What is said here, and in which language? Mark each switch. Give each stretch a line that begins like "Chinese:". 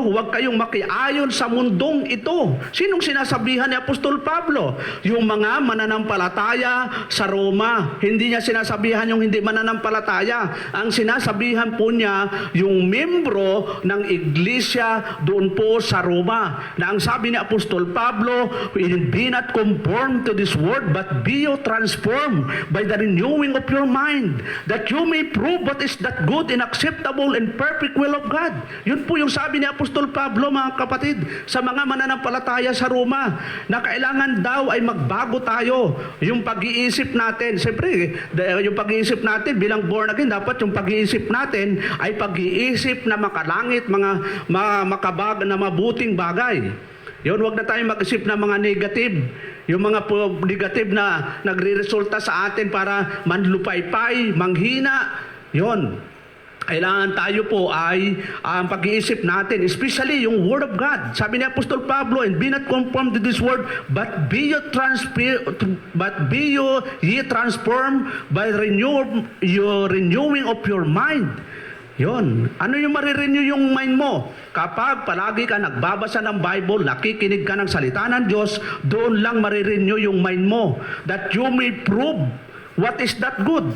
Filipino: Huwag kayong makiayon sa mundong ito. Sinong sinasabihan ni Apostol Pablo? Yung mga mananampalataya sa Roma. Hindi niya sinasabihan yung hindi mananampalataya. Ang sinasabihan po niya yung membro ng iglesia doon po sa Roma. Na ang sabi ni Apostol Pablo,
English: be not conformed to this world, but be you transformed by the renewing of your mind, that you may prove what is that good and acceptable and perfect will of God.
Filipino: Yun po yung sabi ni Apostol Pablo, mga kapatid, sa mga mananampalataya sa Roma, na kailangan daw ay magbago tayo. Yung pag-iisip natin, siyempre, yung pag-iisip natin bilang born again, dapat yung pag-iisip natin ay pag-iisip na makalangit, mga makabag na mabuting bagay. Yun, wag na tayo mag-isip ng mga negative. Yung mga negative na nagre-resulta sa atin para manlupaypay, manghina. Yun. Kailangan tayo po ay ang pag-iisip natin, especially yung Word of God. Sabi ni Apostol Pablo,
English: and be not conformed to this world, but be ye transformed by renewing of your mind.
Filipino: Yon. Ano yung marirenew yung mind mo? Kapag palagi ka nagbabasa ng Bible, nakikinig ka ng salita ng Diyos, doon lang marirenew yung mind mo.
English: That you may prove what is that good?